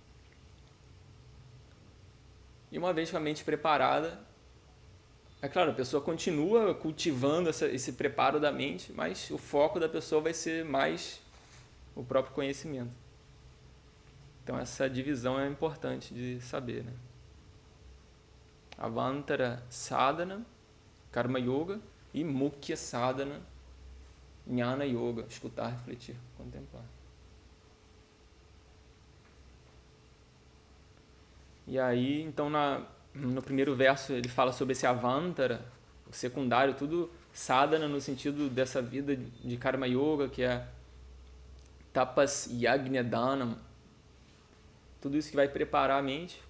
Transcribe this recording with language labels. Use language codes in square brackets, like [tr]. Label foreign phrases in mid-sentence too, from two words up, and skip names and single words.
[pt] E uma vez com a mente preparada, é claro, a pessoa continua cultivando esse preparo da mente, mas o foco da pessoa vai ser mais o próprio conhecimento. Então essa divisão é importante de saber, né? [sa] Avantara Sadhana, Karma Yoga, e Mukhya Sadhana, Jnana Yoga, [pt] escutar, refletir, contemplar. E aí, então, no primeiro verso ele fala sobre esse Avantara, o secundário, tudo sadhana no sentido dessa vida de [sa] Karma Yoga, [pt] que é [sa] Tapas Yajna Dhanam, [pt] tudo isso que vai preparar a mente.